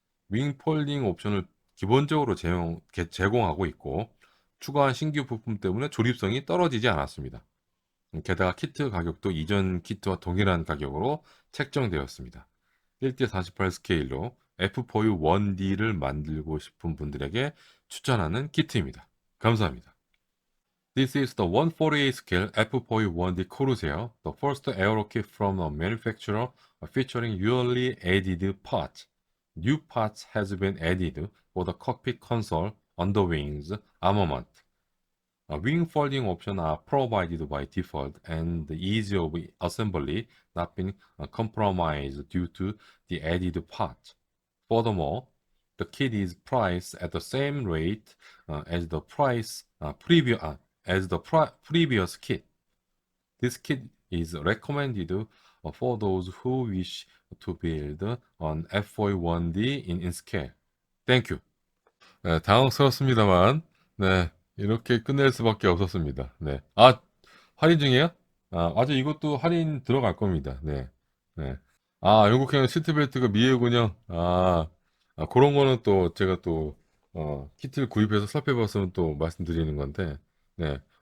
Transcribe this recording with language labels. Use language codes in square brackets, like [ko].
[ko] 윙 폴딩 옵션을 기본적으로 제공하고 있고 추가한 신규 부품 때문에 조립성이 떨어지지 않았습니다. 게다가 키트 가격도 이전 키트와 동일한 가격으로 책정되었습니다. 1대48 스케일로 F4U1D를 만들고 싶은 분들에게 추천하는 키트입니다. 감사합니다. [en] This is the 148 scale F4U1D Corsair, the first aero kit from a manufacturer featuring yearly added parts. New parts has been added for the cockpit console, underwings, armament. Wing folding options are provided by default, and the ease of assembly not been compromised due to the added parts. Furthermore, the kit is priced at the same rate as the previous kit. This kit is recommended for those who wish to build an F41D in scale. Thank you. [ko] 네, 당황스럽습니다만, 네, 이렇게 끝낼 수밖에 없었습니다. 네. 할인 중이에요? 아직 이것도 할인 들어갈 겁니다. 네. 네. 영국행 시트벨트가 미해군요. 그런 거는 또 제가 또, 키트를 구입해서 살펴봤으면 또 말씀드리는 건데, 네.